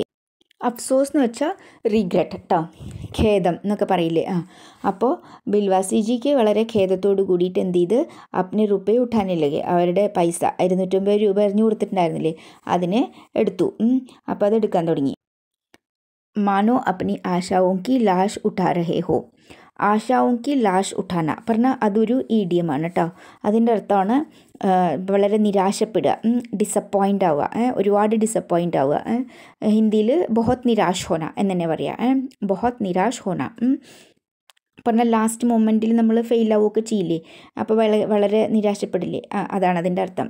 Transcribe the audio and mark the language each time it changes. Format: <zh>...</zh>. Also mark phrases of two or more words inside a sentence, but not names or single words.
<ml>അഫ്സോസ് എന്ന് വെച്ചാൽ റിഗ്രറ്റ് കേട്ടോ, ഖേദം എന്നൊക്കെ പറയില്ലേ. അപ്പോൾ ബിൽവാസി ജിക്ക് വളരെ ഖേദത്തോട് കൂടിയിട്ട് എന്ത് ചെയ്ത്</ml> <hi>अपने रुपये</hi> <ml>ഉഠാനില്ലേ, അവരുടെ പൈസ 250 രൂപ എറിഞ്ഞു കൊടുത്തിട്ടുണ്ടായിരുന്നില്ലേ അതിനെ എടുത്തു. അപ്പോൾ അത് എടുക്കാൻ തുടങ്ങി.</ml> <hi>मानो अपनी आशाओं की लाश उठा रहे हो. आशाओं की लाश उठाना</hi> <ml>പറഞ്ഞാൽ അതൊരു ഈഡിയമാണ് കേട്ടോ. അതിൻ്റെ അർത്ഥമാണ് വളരെ നിരാശപ്പെടുക, ഡിസപ്പോയിൻ്റ് ആവുക, ഒരുപാട് ഡിസപ്പോയിൻ്റ് ആവുക. ഹിന്ദിയിൽ</ml> <hi>बहुत निराश होना</hi> <ml>എന്ന് തന്നെ പറയാം.</ml> <hi>बहुत निराश होना</hi> <ml>പറഞ്ഞാൽ</ml> <en>last moment</en> <ml>നമ്മൾ ഫെയിൽ ആവുകയൊക്കെ ചെയ്യില്ലേ, അപ്പോൾ വളരെ നിരാശപ്പെടില്ലേ, അതാണ് അതിൻ്റെ അർത്ഥം.</ml>